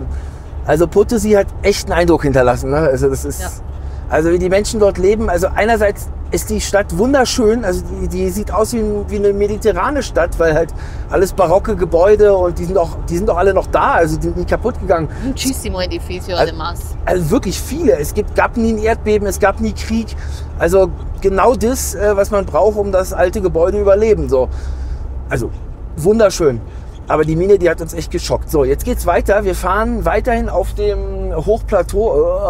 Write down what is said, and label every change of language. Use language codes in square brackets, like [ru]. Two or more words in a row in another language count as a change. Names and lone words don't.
[de] Also Potosí hat echt einen Eindruck hinterlassen. Ne? Also das ist, also wie die Menschen dort leben. Also einerseits ist die Stadt wunderschön. Also die sieht aus wie eine mediterrane Stadt, weil halt alles barocke Gebäude und die sind auch alle noch da. Also die sind nie kaputt gegangen. [es] Muchísimo edificio además. [de] Also wirklich viele. Es gab nie ein Erdbeben, es gab nie Krieg. Also genau das, was man braucht, um das alte Gebäude überleben. So. Also wunderschön. Aber die Mine, die hat uns echt geschockt. So, jetzt geht's weiter. Wir fahren weiterhin auf dem Hochplateau.